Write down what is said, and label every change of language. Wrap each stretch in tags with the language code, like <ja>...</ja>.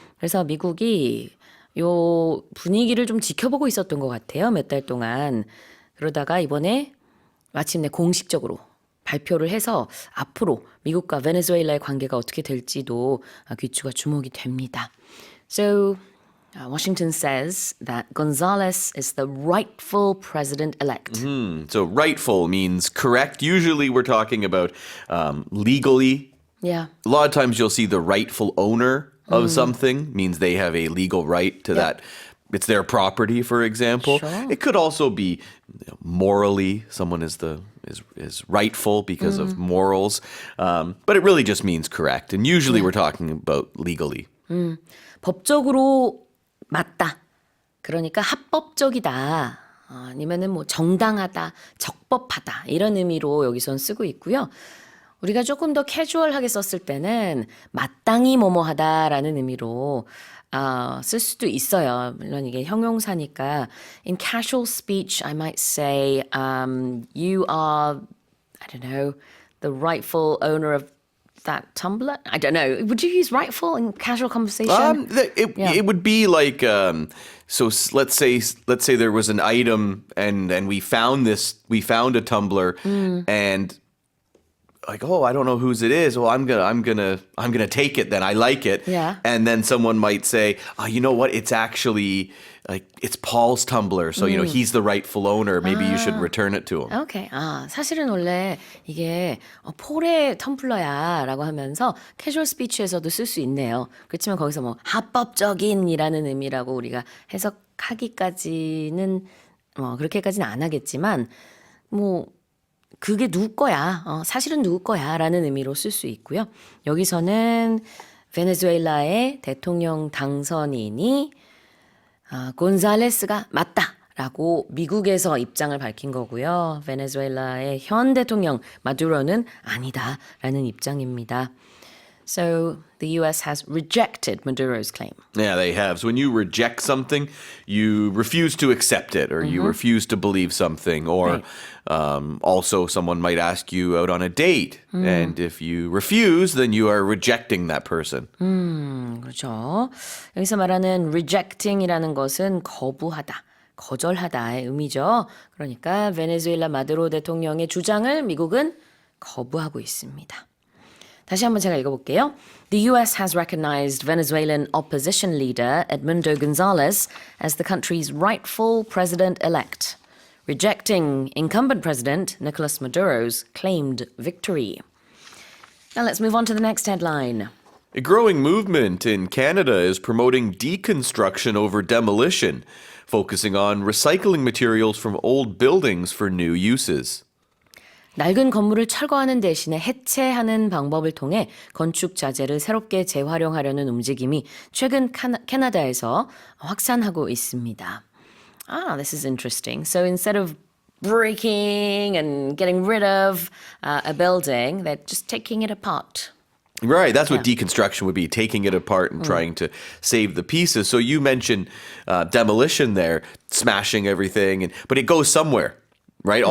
<ko>그래서 미국이 요 분위기를 좀 지켜보고 있었던 것 같아요. 몇 달 동안. 그러다가 이번에 마침내 공식적으로 발표를 해서 앞으로 미국과 베네수엘라의 관계가 어떻게 될지도 귀추가 주목이 됩니다.</ko> <en>So Washington says that Gonzalez is the rightful president-elect. So rightful means correct. Usually we're talking about legally. Yeah. A lot of times you'll see the rightful owner of something means they have a legal right to that. It's their property, for example. Sure. It could also be morally someone is rightful because of morals, but it really just means correct. And usually we're talking about legally.</en> <ko>법적으로 맞다. 그러니까 합법적이다. 아니면은 뭐 정당하다, 적법하다 이런 의미로 여기선 쓰고 있고요. 우리가 조금 더 캐주얼하게 썼을 때는 마땅히 뭐뭐하다라는 의미로 쓸 수도 있어요. 물론 이게 형용사니까</ko> <en>in casual speech I might say you are I don't know the rightful owner of that tumbler. I don't know. Would you use rightful in casual conversation? It would be like so. Let's say there was an item and we found a tumbler and. Like, oh, I don't know whose it is. Well, I'm gonna take it then. I like it. Yeah. And then someone might say, oh, you know what? It's actually like it's Paul's tumbler. So, you know, he's the rightful owner. Maybe you should return it to him.</en> <ko>오케이. 사실은 원래 이게 폴의 텀블러야 라고 하면서 캐주얼 스피치에서도 쓸 수 있네요. 그렇지만 거기서 뭐 합법적인이라는 의미라고 우리가 해석하기까지는 그렇게까지는 안 하겠지만 뭐 그게 누구 거야. 사실은 누구 거야 라는 의미로 쓸 수 있고요. 여기서는 베네수엘라의 대통령 당선인이 곤잘레스가 맞다라고 미국에서 입장을 밝힌 거고요. 베네수엘라의 현 대통령 마두로는 아니다라는 입장입니다.</ko> <en>So the US has rejected Maduro's claim. Yeah, they have. So when you reject something, you refuse to accept it or you refuse to believe something. Or also someone might ask you out on a date. And if you refuse, then you are rejecting that person.</en> <ko>그렇죠. 여기서 말하는 rejecting이라는 것은 거부하다. 거절하다의 의미죠. 그러니까 베네수엘라 마두로 대통령의 주장을 미국은 거부하고 있습니다. 다시 한번 제가 읽어볼게요.</ko> <en>The U.S. has recognized Venezuelan opposition leader Edmundo Gonzalez as the country's rightful president-elect, rejecting incumbent president Nicolas Maduro's claimed victory. Now let's move on to the next headline. A growing movement in Canada is promoting deconstruction over demolition, focusing on recycling materials from old buildings for new uses.</en> <ko>낡은 건물을 철거하는 대신에 해체하는 방법을 통해 건축 자재를 새롭게 재활용하려는 움직임이 최근 캐나다에서 확산하고 있습니다.</ko> <en>This is interesting. So instead of breaking and getting rid of a building, they're just taking it apart. Right, that's what deconstruction would be, taking it apart and trying to save the pieces. So you mentioned demolition there, smashing everything, but it goes somewhere. Right?</en>